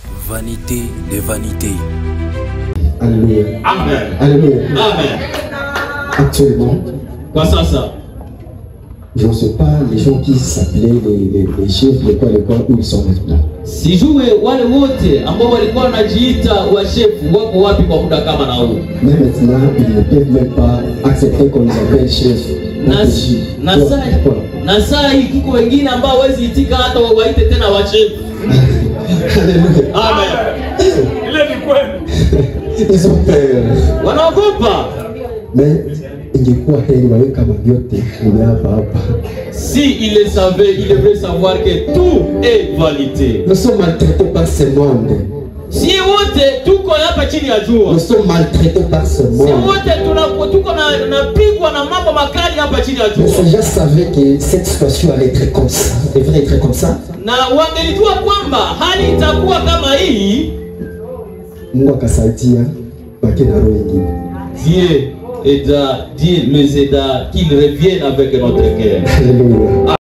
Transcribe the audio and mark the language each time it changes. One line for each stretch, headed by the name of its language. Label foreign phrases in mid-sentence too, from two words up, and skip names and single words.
French: vanité de vanité. Alléluia. Amen. Alléluia. Amen. Actuellement,
Swahili: Kwa sasa
French: je ne sais pas les gens qui s'appelaient les chefs de quoi où ils sont maintenant.
Swahili: sijue wale wote ambao walikuwa wanajiita washefu wako wapi kwa muda kama na huu.
French: Mais maintenant, ils ne peuvent même pas accepter qu'on les appelle chefs.
Swahili: Na saa hii kiko wengine ambao hawezi itika hata wawaite tena washefu.
French: Alléluia. Amen.
Swahili: Ile ni kweli.
French: Ils ont peur.
Swahili: Wanaogopa. Mais ingekuwa heri wawe kama vyote ni hapa.
French: Si il le savait, il devrait savoir que tout est vanité. Nous sommes maltraités par ce monde.
Swahili: Si wote tuko hapa chini ya jua.
French: Nous sommes maltraités par ce monde.
Swahili: Si wote tuko na pigwa na mambo makali hapa chini ya jua.
French: Mais ces gens savaient que cette situation allait être comme ça. Devrait être comme ça.
Swahili: Na wangelijua kwamba hali itakuwa kama hii. Mungu akasaidia baki na roho nyingine.
French: Dieu les aida qu'ils reviennent avec notre cœur. Alléluia.